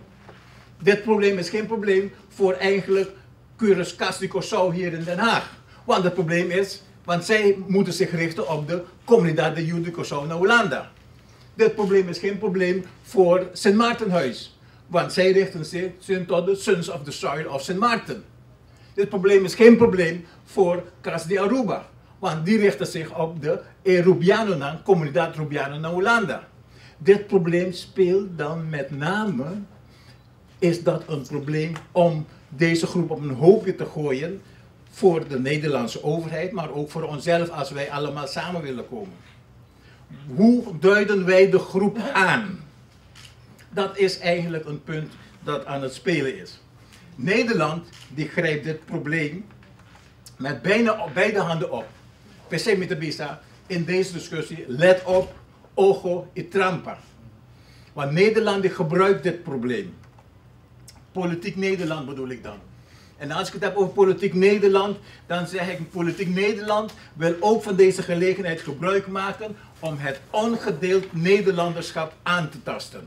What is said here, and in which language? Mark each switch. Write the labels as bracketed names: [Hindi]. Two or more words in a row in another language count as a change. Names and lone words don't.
[Dutch] Dit probleem is geen probleem voor eigenlijk Curaçao hier in Den Haag. Want het probleem is, want zij moeten zich richten op de Comunidad de Curaçao naar Hollanda. Dit probleem is geen probleem voor Sint Maartenhuis. Want zij richten zich tot de Sons of the Soil of Sint Maarten. Dit probleem is geen probleem voor Cas de Aruba. Want die richten zich op de Rubiano, Comunidad Rubiano naar Hollanda. Dit probleem speelt dan met name, is dat een probleem om deze groep op een hoopje te gooien voor de Nederlandse overheid, maar ook voor onszelf als wij allemaal samen willen komen. Hoe duiden wij de groep aan? Dat is eigenlijk een punt dat aan het spelen is. Nederland die grijpt dit probleem met bijna beide handen op. PC Mitabisa in deze discussie, let op, [Papiamento] ogo y trampa. [Dutch] Want Nederland die gebruikt dit probleem. Politiek Nederland bedoel ik dan. En als ik het heb over politiek Nederland, dan zeg ik, politiek Nederland wil ook van deze gelegenheid gebruik maken om het ongedeeld Nederlanderschap aan te tasten.